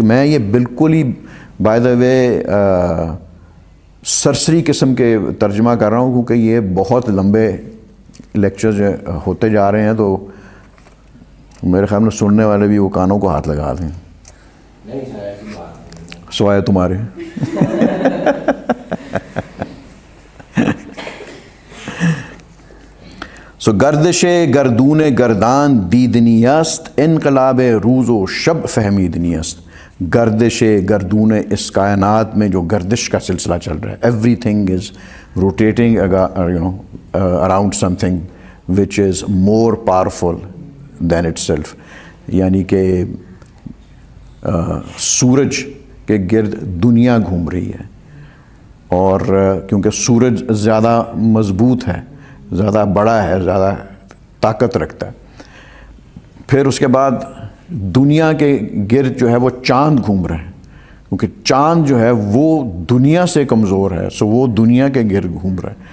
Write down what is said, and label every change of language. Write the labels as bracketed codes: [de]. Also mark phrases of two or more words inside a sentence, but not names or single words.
[ur] میں یہ بالکل ہی [en] by the way [ur] سرسری قسم کے ترجمہ کر رہا ہوں، کیونکہ یہ بہت لمبے لیکچرز ہوتے جا رہے ہیں، تو میرے خیال میں سننے والے بھی وہ کانوں کو ہاتھ لگا دیں سوائے تمہارے. [fa] سو گردش گردون گردان دیدنی است، انقلاب روز و شب فہمیدنی است. گردش گردون، [ur] اس کائنات میں جو گردش کا سلسلہ چل رہا ہے، [en] Everything is rotating around something which is more powerful than itself. [ur] یعنی کہ سورج کے گرد دنیا گھوم رہی ہے، اور کیونکہ سورج زیادہ مضبوط ہے زیادہ بڑا ہے، زیادہ طاقت رکھتا ہے۔ پھر اس کے بعد دنیا کے گرد جو ہے وہ چاند گھوم رہے ہیں، کیونکہ چاند جو ہے وہ دنیا سے کمزور ہے، سو وہ دنیا کے گرد گھوم رہا ہے۔